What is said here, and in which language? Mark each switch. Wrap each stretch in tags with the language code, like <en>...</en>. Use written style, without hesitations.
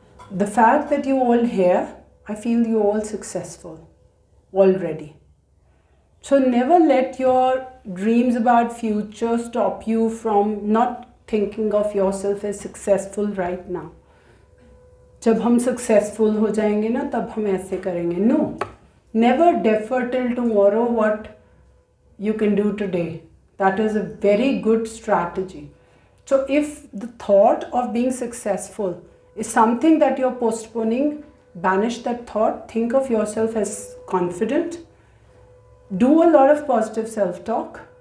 <en>The fact that you're all here, I feel you're all successful already. So never let your dreams about future stop you from not thinking of yourself as successful right now.</en> <hi>जब हम successful हो जाएंगे ना, तब हम ऐसे करेंगे.</hi> <en>No, never defer till tomorrow what you can do today. That is a very good strategy. So if the thought of being successful is something that you're postponing, banish that thought. Think of yourself as confident. Do a lot of positive self-talk.</en>